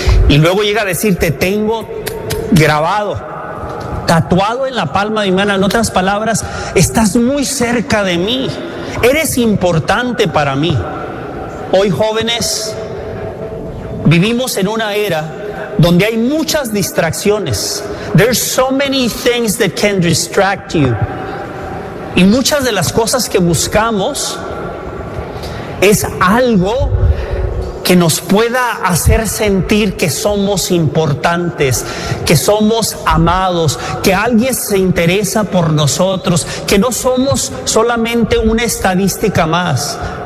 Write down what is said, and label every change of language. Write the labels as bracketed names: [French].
[Spanish] Y luego llega a decir: te tengo grabado, tatuado en la palma de mi mano. En otras palabras, estás muy cerca de mí, eres importante para mí. Hoy, jóvenes, vivimos en una era donde hay muchas distracciones. [English] There's so many things that can distract you. [Spanish] Y muchas de las cosas que buscamos es algo que nos pueda hacer sentir que somos importantes, que somos amados, que alguien se interesa por nosotros, que no somos solamente una estadística más.